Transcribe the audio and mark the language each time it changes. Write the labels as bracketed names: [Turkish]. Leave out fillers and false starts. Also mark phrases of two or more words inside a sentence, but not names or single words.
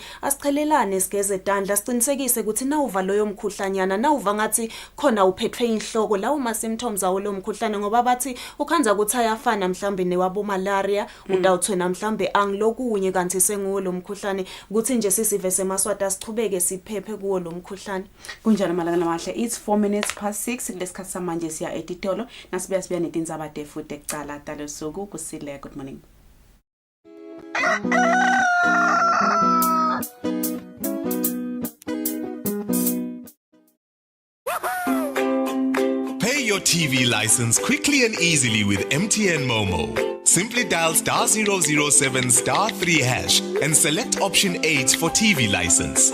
[Swati] asichelelane sigeze tandla sicinisekise ukuthi nawuva loyo mkhuhlanyana nawuva ngathi khona uphethwe inhloko lawo ma symptoms awo lo mkhuhlane ngoba bathi ukhanza ukuthi ayafana mhlambe newabo malaria udawuthwena mhlambe angilokunye kanti senguwo lo mkhuhlane ukuthi nje sisive semaswata sichubeke siphephe kuwo lo mkhuhlane kunjalo malanga lamahle [English] it's 6:04 [Swati] kulesikhathi samanje siya etitolo nasibuya netindzaba futhi ekucala talosuku Kusile [English] good morning Pay your TV license quickly and easily with MTN Momo. Simply dial *007 *3# and select option 8 for TV license.